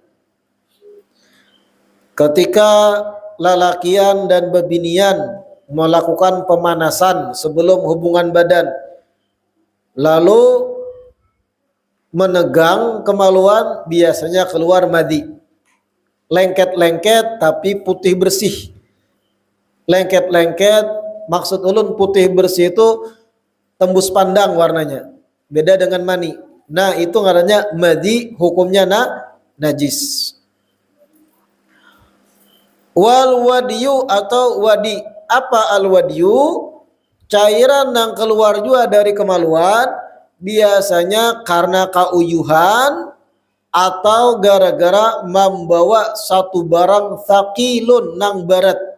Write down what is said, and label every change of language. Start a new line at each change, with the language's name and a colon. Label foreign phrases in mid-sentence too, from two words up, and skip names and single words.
Banjar: Ketika lalakian dan bebinian melakukan pemanasan sebelum hubungan badan, lalu menegang kemaluan, biasanya keluar madhi. Lengket-lengket tapi putih bersih. Lengket-lengket, maksud ulun putih bersih itu tembus pandang warnanya.
Indonesian: Beda dengan mani.
Banjar: Nah, itu ngarannya madhi, hukumnya najis.
Arabic: والودي
Banjar: atau wadi. Apa
Arabic: الودي?
Banjar: Cairan yang keluar juga dari kemaluan, biasanya karena kauyuhan atau gara-gara membawa satu barang thaqilun nang barat.